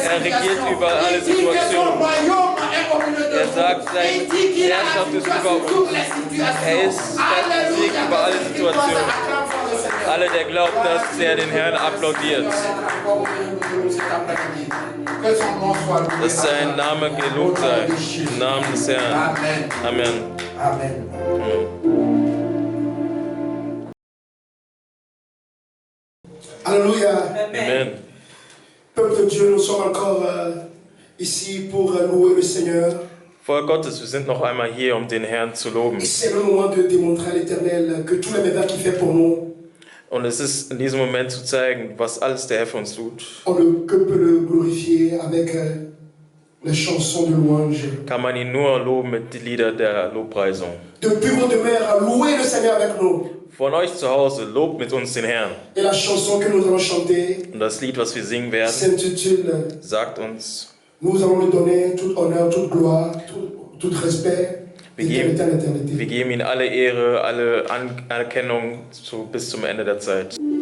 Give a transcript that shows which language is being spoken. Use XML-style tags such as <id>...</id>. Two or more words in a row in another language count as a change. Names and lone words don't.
<de>Er regiert über alle Situationen. Er sagt, seine Herrschaft ist über uns. Er ist der Sieg über alle Situationen. Alle, der glaubt, dass er den Herrn applaudiert. Dass sein Name gelobt sei. Im Namen des Herrn. Amen. Amen. Alléluia. Amen.</de> <fr>Peuple de Dieu, nous sommes encore ici pour louer le Seigneur.</fr> <de>Volk Gottes, wir sind noch einmal hier, um den Herrn zu loben.</de> <fr>C'est le moment de démontrer à l'Éternel que tous les merveilles qu'il fait pour nous,</fr> <de>Und es ist in diesem Moment zu zeigen, was alles der Herr für uns tut.</de> <fr>on ne peut le glorifier avec les chansons de louange.</fr> <de>Kann man ihn nur loben mit den Liedern der Lobpreisung.</de> <fr>Depuis vos demeures, louez le Seigneur avec nous.</fr> <de>Von euch zu Hause, lobt mit uns den Herrn.</de> <fr>Et la chanson que nous allons chanter</fr> <de>Und das Lied, was wir singen werden,</de> <fr>s'intitule</fr> <de>sagt uns,</de> <fr>Nous allons lui donner tout honneur, toute gloire, tout respect, d'éternité en éternité.</fr> <de>wir geben ihm alle Ehre, alle Anerkennung bis zum Ende der Zeit.</de>